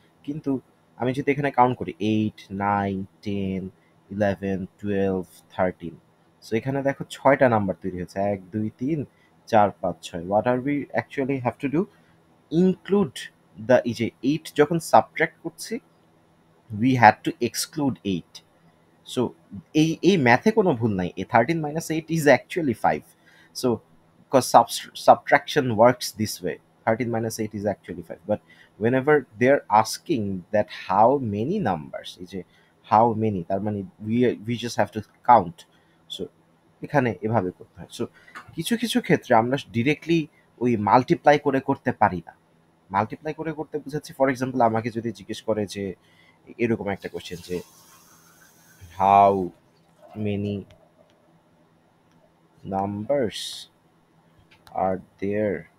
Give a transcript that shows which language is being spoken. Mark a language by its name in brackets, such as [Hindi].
[Bangla] কিন্তু আমি যদি এখানে কাউন্ট করি 8, 9, 10, 11, 12, 13, সো এখানে দেখো 6টা নাম্বার তৈরি হয়েছে, 1, 2, 3, 4, 5, 6। [English] what are we actually have to do, include the, [Bangla] এই যে 8 যখন সাবট্রাক্ট করছি, [English] We had to exclude 8। [Bangla] So এই ম্যাথে কোনো ভুল নাই, এ [English] 13 - 8 is actually 5। So because subtraction works this way, 13 - 8 is actually 5, but whenever they're asking that how many numbers, [Bangla] এই যে [English] how many, [Bangla] তার মানে [English] we just have to count. [Bangla] So এখানে এভাবে করতে হয়। সো কিছু কিছু ক্ষেত্রে আমরা ডিরেক্টলি ওই মাল্টিপ্লাই করে করতে পারি না। মাল্টিপ্লাই করে করতে বুঝাচ্ছি, ফর এক্সাম্পল, আমাকে যদি জিজ্ঞেস করে যে এরকম একটা কোশ্চেন যে [English] how many numbers are there